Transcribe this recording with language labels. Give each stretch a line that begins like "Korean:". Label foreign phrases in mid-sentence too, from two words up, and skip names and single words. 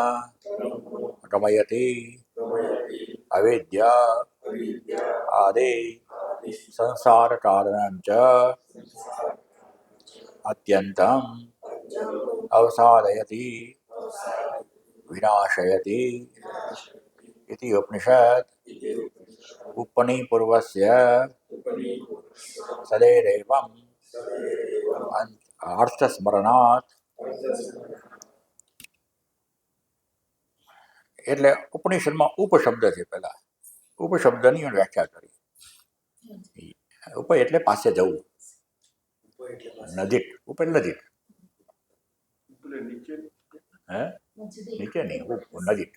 Sanskrit: ગમયતિ અવિદ્યા આદિ સંસાર કારણં ચ અત્યંતમ અવસાદયતિ વિનાશયતિ इति उपनिषद उपनिपूर्वस्य सदैरेवं अर्थस्मरणात्.
Gujarati: એટલે ઉપનિષદમાં ઉપશબ્દ છે. પહેલા ઉપશબ્દની વ્યાખ્યા કરી. ઉપ એટલે પાસે જવું, નજીક. ઉપ એટલે નજીક. હે નીચે નહીં, નજીક.